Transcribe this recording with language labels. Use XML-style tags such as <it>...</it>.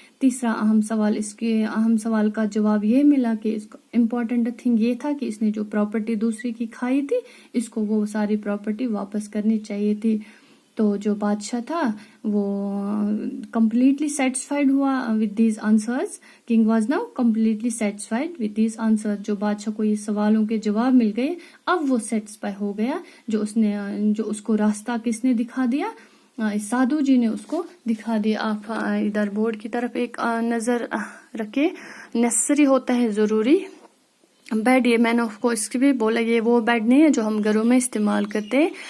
<ur>تیسرا اہم سوال کا جواب یہ ملا کہ اس کا امپورٹنٹ تھنگ یہ تھا کہ اس نے جو پراپرٹی دوسری کی کھائی تھی، اس کو وہ ساری پراپرٹی واپس کرنی چاہیے تھی. تو جو بادشاہ تھا وہ کمپلیٹلی سیٹسفائیڈ ہوا</ur> <en>with these answers. King was now completely satisfied with these answers.</en> <ur>جو بادشاہ کو یہ سوالوں کے جواب مل گئے، اب وہ سیٹسفائی ہو گیا. جو اس کو راستہ کس نے دکھا دیا؟ سادھو جی نے اس کو دکھا دیا. آپ ادھر بورڈ کی طرف ایک نظر رکھے. نیسسری ہوتا ہے ضروری بیڈ. یہ میں نے آپ کو اس کی بھی بولا، یہ وہ بیڈ نہیں ہے جو ہم گھروں میں استعمال کرتے ہیں.</ur>